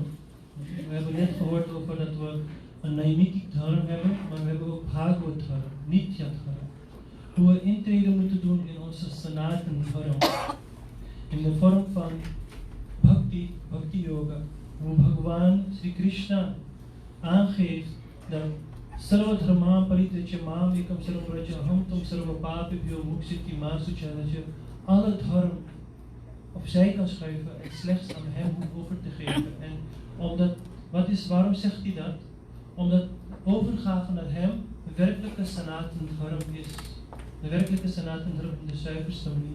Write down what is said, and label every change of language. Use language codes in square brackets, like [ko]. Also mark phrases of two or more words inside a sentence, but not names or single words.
[nl] We hebben net gehoord over dat we een Naimitic Dharma hebben, maar we hebben ook Bhagavad Dharma, Nitya Dharma. Hoe we intreden moeten doen in onze Sanatan Dharma. In de vorm van Bhakti, Bhakti Yoga. Hoe Bhagwan Sri Krishna aangeeft dat [sa] Sarva Dharma Parityaja Mam Ekam Sarvaraja Ham Tam Sarva Papibhyo Muksiti Masucharaja. [nl] Alle dharma opzij kan schuiven en slechts aan hem hoeft over te geven. En waarom zegt hij dat? Omdat overgave naar hem de werkelijke Sanatan Dharma is. De werkelijke Sanatan Dharma de zuiverste manier.